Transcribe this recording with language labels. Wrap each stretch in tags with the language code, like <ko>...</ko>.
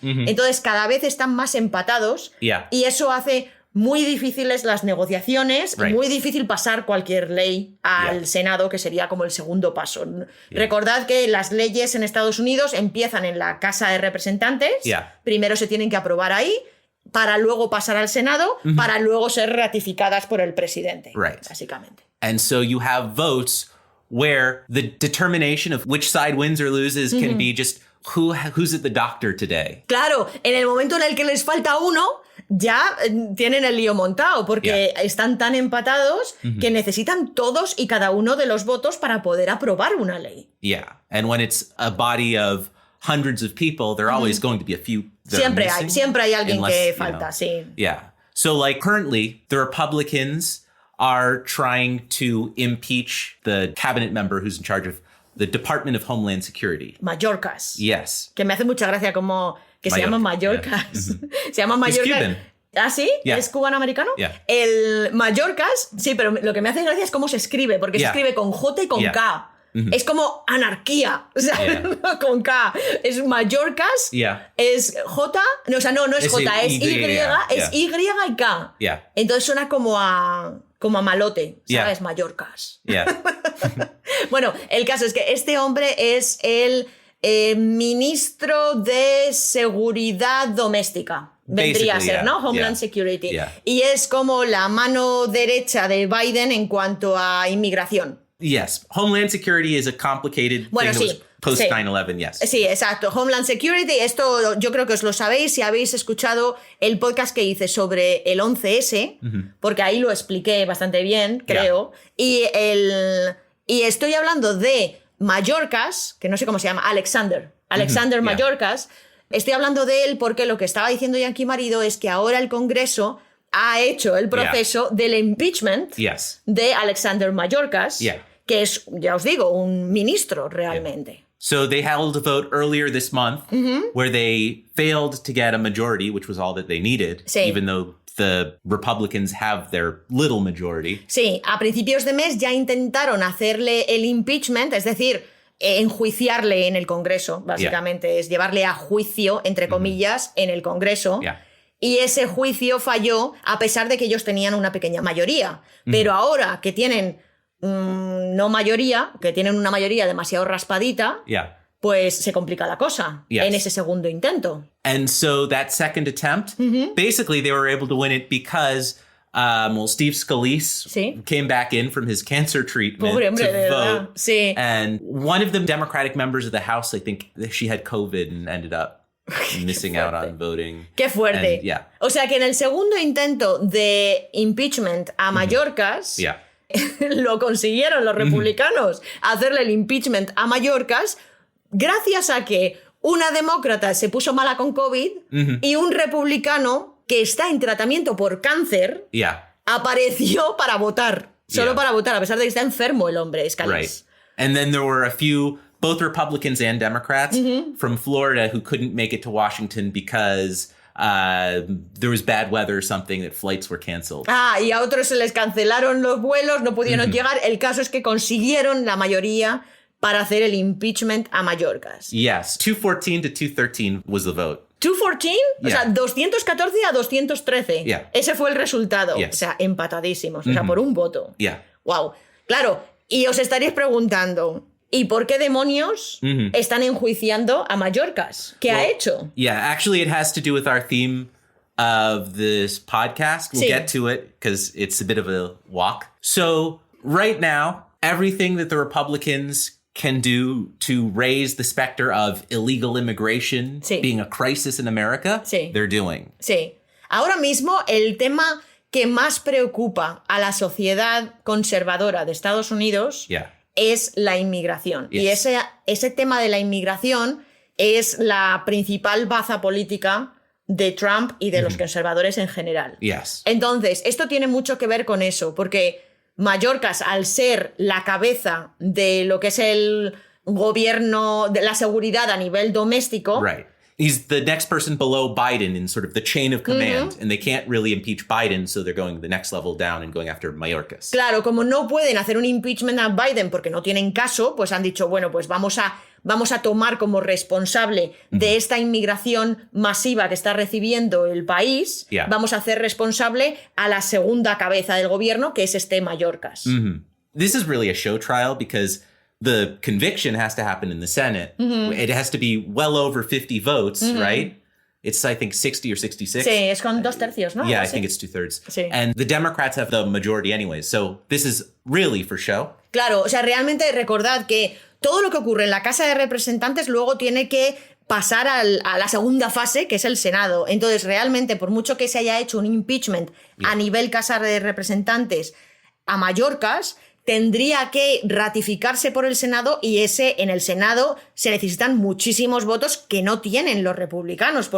<es>Entonces cada vez están más empatados y eso hace muy difíciles las negociaciones y muy difícil pasar cualquier ley al Senado, que sería como el segundo paso. Recordad que las leyes en Estados Unidos empiezan en la Casa de Representantes, primero se tienen que aprobar ahí, para luego pasar al Senado, para luego ser ratificadas por el presidente, básicamente.</es> <en>And so you have votes where the determination of which side wins or loses can be just who's at the doctor today.</en> <es>Claro, en el momento en el que les falta uno, ya tienen el lío montado, porque están tan empatados que necesitan todos y cada uno de los votos para poder aprobar una ley.</es> <en>And when it's a body of hundreds of people, there are always going to be a few that</en> <es>siempre hay alguien que falta, sí.</es> <en>So like currently, the Republicans are trying to impeach the cabinet member who's in charge of the Department of Homeland Security. Mayorkas. Yes.</en> <es>Que me hace mucha gracia como... que se llaman Mallorcas. Se llaman Mallorcas. ¿Ah, sí? ¿Es cubano-americano? El Mallorcas, sí, pero lo que me hace gracia es cómo se escribe, porque se escribe con J y con K. Es como anarquía, o sea, con K. Es Mallorcas, es J, no, o sea, no es J, es Y, es Y y K. Entonces suena como a malote, ¿sabes? Mallorcas. Bueno, el caso es que este hombre es el ministro de Seguridad Doméstica. Vendría a ser, ¿no? Homeland Security. Y es como la mano derecha de Biden en cuanto a inmigración.</es> <en>Yes. Homeland Security is a complicated thing post 9/11, yes.</en> <es>Sí, exacto. Homeland Security, esto yo creo que os lo sabéis si habéis escuchado el podcast que hice sobre el 11S, porque ahí lo expliqué bastante bien, creo. Y estoy hablando de Mallorcas, que no sé cómo se llama, Alexander Mallorcas. Estoy hablando de él porque lo que estaba diciendo Yankee Marido es que ahora el Congreso ha hecho el proceso del impeachment de Alexander Mallorcas, que es, ya os digo, un ministro realmente.</es> <en>So they held a vote earlier this month where they failed to get a majority, which was all that they needed, even though the Republicans have their little majority.</en> <es>Sí, a principios de mes ya intentaron hacerle el impeachment, es decir, enjuiciarle en el Congreso, básicamente. Es llevarle a juicio, entre comillas, en el Congreso. Y ese juicio falló a pesar de que ellos tenían una pequeña mayoría. Pero ahora que tienen no mayoría, que tienen una mayoría demasiado raspadita, pues se complica la cosa en ese segundo intento.</es> <en>And so that second attempt, basically they were able to win it because Steve Scalise came back in from his cancer treatment to vote.</en> <es>Sí.</es> <en>And one of the Democratic members of the House, I think she had COVID and ended up missing out on voting.</en> <es>Qué fuerte.</es> <en>And,</en> <es>o sea que en el segundo intento de impeachment a Mayorkas, lo consiguieron los republicanos, hacerle el impeachment a Mayorkas, gracias a que una demócrata se puso mala con COVID y un republicano que está en tratamiento por cáncer apareció para votar. Solo para votar, a pesar de que está enfermo el hombre, Scalise.</es> <en>Right. And then there were a few, both Republicans and Democrats from Florida who couldn't make it to Washington because there was bad weather or something, that flights were canceled.</en> <es>Y a otros se les cancelaron los vuelos, no pudieron llegar. El caso es que consiguieron la mayoría para hacer el impeachment a Mayorkas.</es> <en>Yes, 214 to 213 was the vote.</en> <es>214? O sea, 214 a 213. Ese fue el resultado. O sea, empatadísimos. O sea, por un voto. Wow. Claro, y os estaréis preguntando, ¿y por qué demonios están enjuiciando a Mayorkas? ¿Qué ha hecho?</es> <en>Actually it has to do with our theme of this podcast. We'll get to it because it's a bit of a walk. So right now, everything that the Republicans can do to raise the specter of illegal immigration being a crisis in America, they're doing.</en> <es>Sí. Ahora mismo, el tema que más preocupa a la sociedad conservadora de Estados Unidos es la inmigración. Y ese tema de la inmigración es la principal baza política de Trump y de los conservadores en general. Entonces, esto tiene mucho que ver con eso, porque Mayorkas, al ser la cabeza de lo que es el gobierno, de la seguridad a nivel doméstico...</es> <en>He's the next person below Biden in sort of the chain of command, and they can't really impeach Biden, so they're going the next level down and going after Mayorkas.</en> <es>Claro, como no pueden hacer un impeachment a Biden porque no tienen caso, pues han dicho, bueno, pues vamos a tomar como responsable de esta inmigración masiva que está recibiendo el país, vamos a hacer responsable a la segunda cabeza del gobierno, que es este Mayorkas.</es> <en>This is really a show trial because the conviction has to happen in the Senate. It has to be well over 50 votes, right? It's, I think, 60 or 66.</en> <es>Sí, es con 2/3, ¿no?</es> <en>Yeah, I think it's 2/3. Sí. And the Democrats have the majority anyways, so this is really for show.</en> <es>Claro, o sea, realmente recordad que todo lo que ocurre en la Casa de Representantes luego tiene que pasar a la segunda fase, que es el Senado. Entonces, realmente, por mucho que se haya hecho un impeachment a nivel Casa de Representantes a Mayorkas, tendría que ratificarse por el Senado y en el Senado se necesitan muchísimos votos que no tienen los republicanos.</es>